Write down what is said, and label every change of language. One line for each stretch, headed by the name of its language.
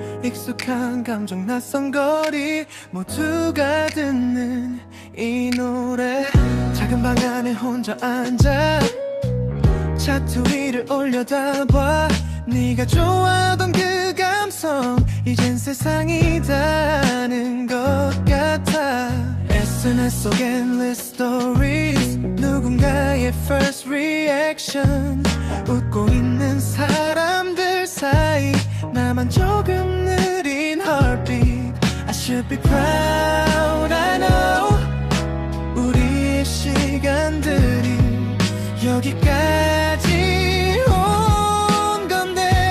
Korean: 익숙한 감정 낯선 거리 모두가 듣는 이 노래. 작은 방 안에 혼자 앉아 차트 위를 올려다봐. 네가 좋아하던 그 감성 이젠 세상이 다른 것 같아. SNS 속
English: endless stories
Korean: 누군가의
English: first reaction.
Korean: 웃고 있는 사람들 사이 나만 조금 느린 heartbeat.
English: I should be proud I know.
Korean: 우리의 시간들이 여기까지 온 건데.